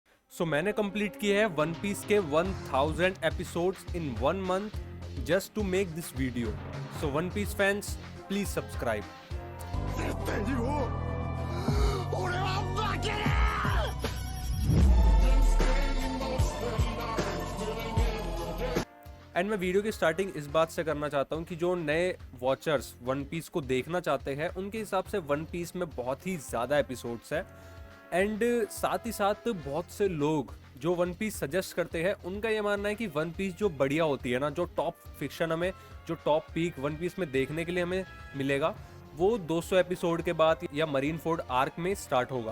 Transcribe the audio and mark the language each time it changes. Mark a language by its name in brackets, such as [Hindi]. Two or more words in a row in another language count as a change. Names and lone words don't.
[Hindi] सो मैंने कंप्लीट किए हैं वन पीस के 1000 [English] episodes in 1 month just to make this video. [Hindi] सो वन पीस फैंस, [English] please subscribe. [Japanese] 絶対にもう俺は負けね [Hindi] एंड मैं वीडियो की स्टार्टिंग इस बात से करना चाहता हूँ कि जो नए वॉचर्स वन पीस को देखना चाहते हैं उनके हिसाब से वन पीस में बहुत ही ज़्यादा एपिसोड्स है। एंड साथ ही साथ बहुत से लोग जो वन पीस सजेस्ट करते हैं उनका ये मानना है कि वन पीस जो बढ़िया होती है ना, जो [English] top fiction [Hindi] हमें, जो [English] top peak [Hindi] वन पीस में देखने के लिए हमें मिलेगा वो 200 एपिसोड के बाद या मरीन फोर्ड आर्क में स्टार्ट होगा।